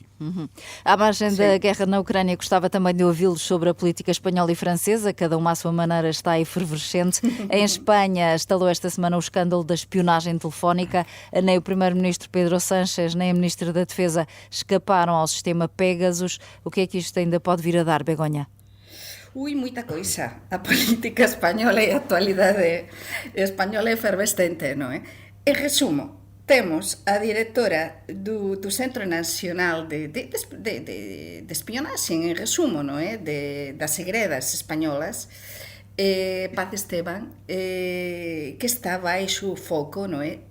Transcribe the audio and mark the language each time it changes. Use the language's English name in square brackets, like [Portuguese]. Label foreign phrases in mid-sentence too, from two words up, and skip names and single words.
[Portuguese] À margem da guerra na Ucrânia, gostava também de ouvi-los sobre a política espanhola e francesa, cada uma à sua maneira está efervescente. Em Espanha estalou esta semana o escândalo da espionagem telefónica. Nem o primeiro-ministro Pedro Sánchez, nem a ministra da Defesa escaparam ao sistema Pegasus. O que é que isto ainda pode vir a dar, Begonha? Muita coisa. [Galician] A política española e a actualidade española é efervescente, non é? En resumo, temos a directora do Centro Nacional de Espionaxe, en resumo, non é? Das segredas españolas, Paz Esteban, que está baixo o foco, non é?